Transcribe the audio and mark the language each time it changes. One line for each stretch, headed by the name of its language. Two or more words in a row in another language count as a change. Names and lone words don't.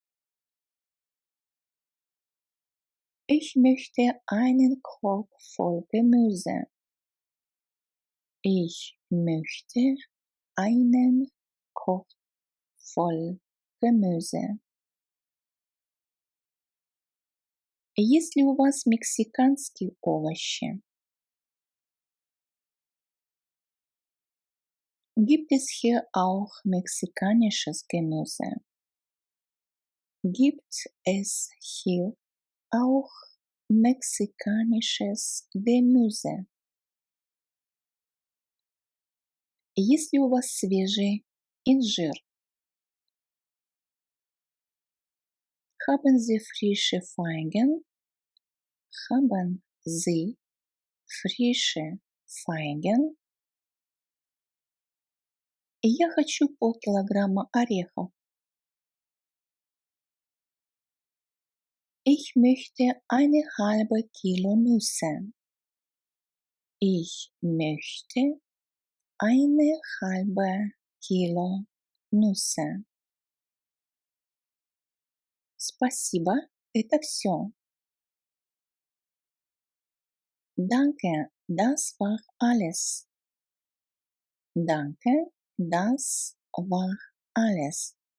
German: Ich möchte einen Korb voll Gemüse. Ich möchte einen Korb voll Gemüse.
Russian: Есть ли у вас мексиканские овощи?
German: Gibt es hier auch mexikanisches Gemüse? Gibt es hier auch mexikanisches Gemüse?
Russian: Есть ли у вас свежий инжир?
German: Haben Sie frische Feigen? Haben Sie frische Feigen?
Russian: Я хочу полкилограмма орехов.
German: Ich möchte eine halbe Kilo Nüsse. Ich möchte eine halbe Kilo Nüsse.
Russian: Спасибо, это все.
German: Danke, das war alles. Danke, das war alles.